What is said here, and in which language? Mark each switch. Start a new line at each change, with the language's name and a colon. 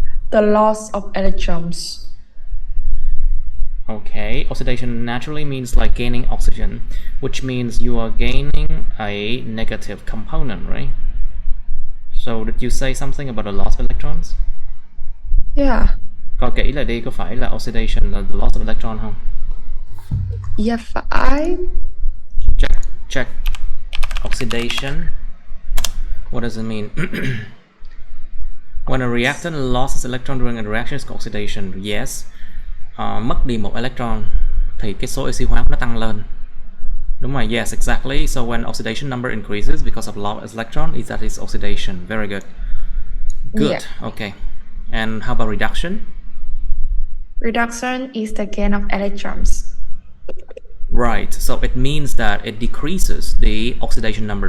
English: The loss of electrons. Okay, oxidation naturally means like gaining oxygen, which means you are gaining a negative component, right? So did you say something about the loss of electrons? Yeah.
Vietnamese: Coi kỹ lại đi, có phải là oxidation là
English: the loss of electron
Vietnamese: không? Yeah, phải.
English: Check. Oxidation. What does it mean? When a reactant loses electron during a reaction is called oxidation. Yes.
Vietnamese: Mất đi một electron thì cái số oxy hóa nó tăng lên. Đúng rồi,
English: yes, exactly. So when oxidation number increases because of loss of electron, that is oxidation. Very good. Good. Yeah. Okay. And how about reduction? Reduction is the gain of electrons. Right, so it means that it decreases the oxidation number.